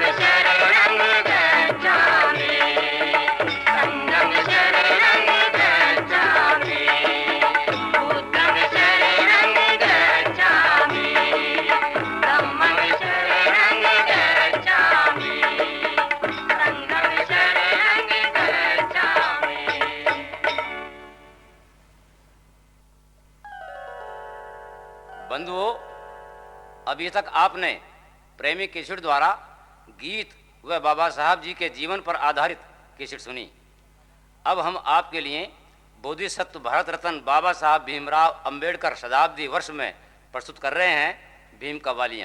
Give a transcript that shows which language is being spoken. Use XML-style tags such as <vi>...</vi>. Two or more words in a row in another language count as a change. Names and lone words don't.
<pi>शरणं गच्छामि संघं शरणं गच्छामि बुद्धं शरणं गच्छामि धम्मं शरणं गच्छामि संघं शरणं गच्छामि।</pi> <hi>बंधुओं, अभी तक आपने प्रेमी कैसेट द्वारा गीत व बाबा साहब जी के जीवन पर आधारित कैसेट सुनी। अब हम आपके लिए बोधिसत्व भारत रत्न बाबा साहब भीमराव अंबेडकर शताब्दी वर्ष में प्रस्तुत कर रहे हैं भीम कव्वालियाँ।</hi>